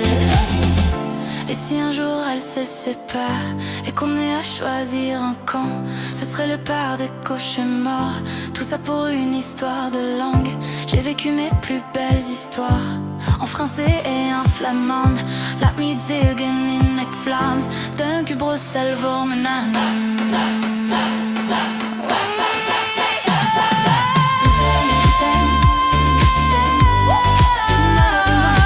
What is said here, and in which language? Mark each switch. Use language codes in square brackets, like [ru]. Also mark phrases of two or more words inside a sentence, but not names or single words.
[fr] Et si un jour elle se sépare et qu'on ait à choisir un camp, ce serait le part des cauchemars. Tout ça pour une histoire de langue. J'ai vécu mes plus belles histoires en français et en flamande. [nl] Laat me zeggen in ik Vlaams. Dank u Bruxelles voor mijn naam. [fr] Bruxelles, je t'aime. Tu m'as